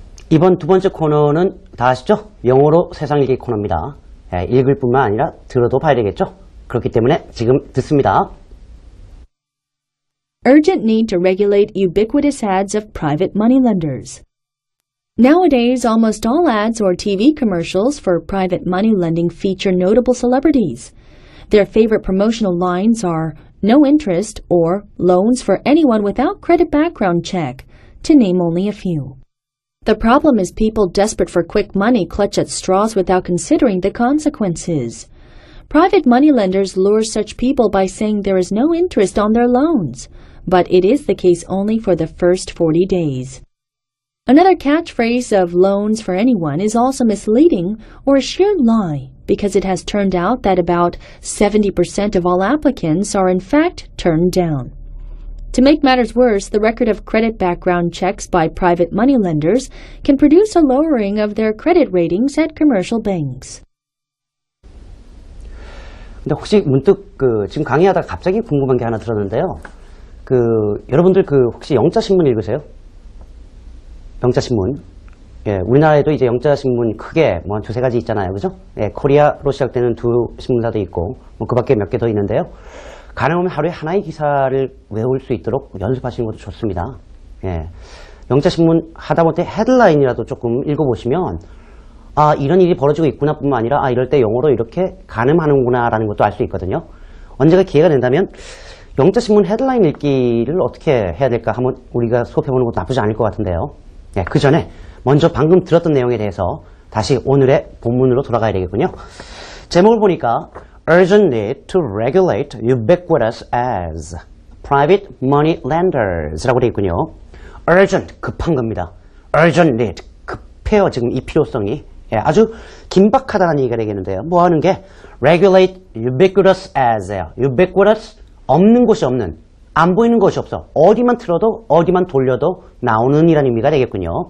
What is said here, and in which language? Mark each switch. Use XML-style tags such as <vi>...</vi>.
<ko>이번 두 번째 코너는 다 아시죠? 영어로 세상 읽기 코너입니다. 읽을 뿐만 아니라 들어도 봐야 되겠죠. 그렇기 때문에 지금 듣습니다.</ko> <en>Urgent need to regulate ubiquitous ads of private moneylenders. Nowadays, almost all ads or TV commercials for private money lending feature notable celebrities. Their favorite promotional lines are no interest or loans for anyone without credit background check, to name only a few. The problem is people desperate for quick money clutch at straws without considering the consequences. Private moneylenders lure such people by saying there is no interest on their loans, but it is the case only for the first 40 days. Another catchphrase of loans for anyone is also misleading or a sheer lie because it has turned out that about 70% of all applicants are in fact turned down. To make matters worse, the record of credit background checks by private moneylenders can produce a lowering of their credit ratings at commercial banks.</en> <ko>근데 혹시 문득 지금 강의하다가 갑자기 궁금한 게 하나 들었는데요. 여러분들 혹시 영자신문 읽으세요? 영자신문. 예, 우리나라에도 이제 영자신문 크게 뭐 한 두세 가지 있잖아요. 그죠? 예, 코리아로 시작되는 두 신문사도 있고, 뭐 그 밖에 몇 개 더 있는데요. 가능하면 하루에 하나의 기사를 외울 수 있도록 연습하시는 것도 좋습니다. 예. 영자신문 하다못해 헤드라인이라도 조금 읽어보시면, 아, 이런 일이 벌어지고 있구나 뿐만 아니라, 아, 이럴 때 영어로 이렇게 가늠하는구나 라는 것도 알 수 있거든요. 언제가 기회가 된다면, 영자신문 헤드라인 읽기를 어떻게 해야 될까 한번 우리가 수업해보는 것도 나쁘지 않을 것 같은데요. 예, 그 전에 먼저 방금 들었던 내용에 대해서 다시 오늘의 본문으로 돌아가야 되겠군요. 제목을 보니까</ko> <en>Urgent need to regulate ubiquitous as private money lenders</en> <ko>라고 되어 있군요. Urgent, 급한 겁니다.</ko> <en>Urgent need,</en> <ko>급해요 지금 이 필요성이. 예, 아주 긴박하다는 얘기가 되겠는데요. 뭐 하는 게</ko> <en>regulate ubiquitous as</en> <ko>예요. ubiquitous, 없는 곳이 없는, 안 보이는 것이 없어. 어디만 틀어도 어디만 돌려도 나오는 이라는 의미가 되겠군요.</ko>